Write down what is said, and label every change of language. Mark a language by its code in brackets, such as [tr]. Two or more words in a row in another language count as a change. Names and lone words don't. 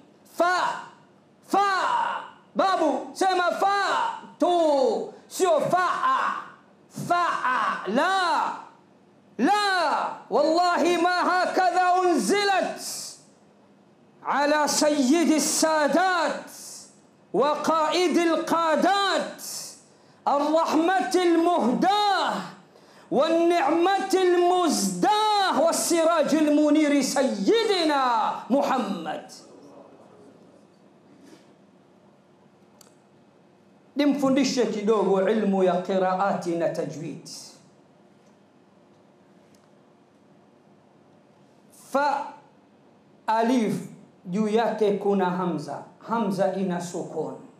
[sw] babu sema tu, sio [ar] فا لا والله ما هكذا أنزلت على سيد السادات وقائد القادات الرحمة المهداة والنعمة المزداة والسراج المنير سيدنا محمد. [sw] nimfundishe kidogo ilmu ya qiraati na tajwid. Fa alif juu yake kuna hamza ina sukun.